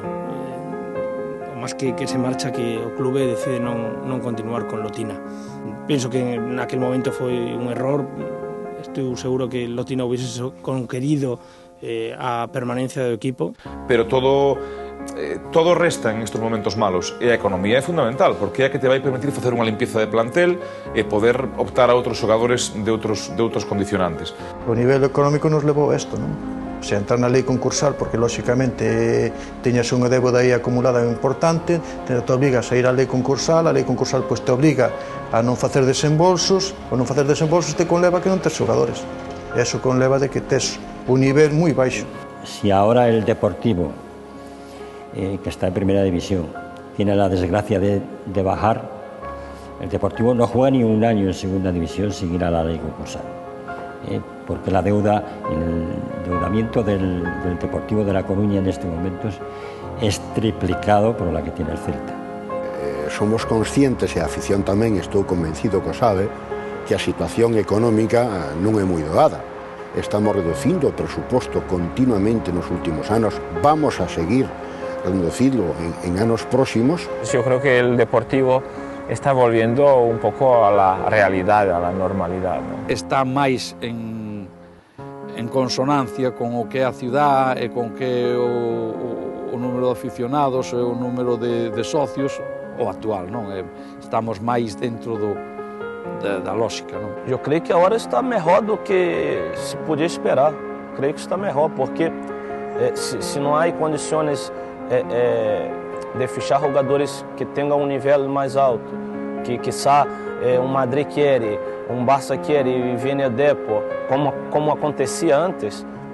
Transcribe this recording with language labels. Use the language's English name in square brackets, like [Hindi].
[Galician] O máis que se marcha, que o clube decide non continuar con Lotina. Penso que naquel momento foi un error. Estou seguro que Lotina hubiese conquerido a permanencia do equipo. Pero todo resta en estes momentos malos e a economía é fundamental porque é a que te vai permitir facer unha limpieza de plantel e poder optar a outros xogadores de outros condicionantes. O nivel económico nos levou a isto, non? O sea, entrar na lei concursal porque lóxicamente tiñas unha débeda aí acumulada importante, te obligas a ir á lei concursal, a lei concursal pois te obliga a non facer desembolsos, ou non facer desembolsos te conleva que non tes xogadores. E iso conleva de que tes un nivel moi baixo. [Spanish] Si ahora el Deportivo, que está en primera división, tiene la desgracia de bajar, el Deportivo no juega ni un año en segunda división sin ir a la ley concursal, porque la deuda, el endeudamiento del Deportivo de La Coruña en estos momentos es triplicado por la que tiene el Celta. [Galician] Somos conscientes, e a afición tamén, estou convencido que o sabe, que a situación económica non é moi doada. Estamos reducindo o presuposto continuamente nos últimos anos, [Spanish] vamos a seguir reducirlo en años próximos. Yo creo que el Deportivo está volviendo un poco a la realidad, a la normalidad, ¿no? [Galician] Está máis en consonancia con o que é a ciudad e con que o número de aficionados e o número de socios o actual, non? Estamos máis dentro da lógica, non? [Portuguese] Eu creio que agora está melhor do que se podia esperar. Creio que está melhor, porque se não há condições de fichar jogadores que tenham um nível mais alto, que quizá um Madrid quiere, um Barça quiere e viene depois, como acontecia antes,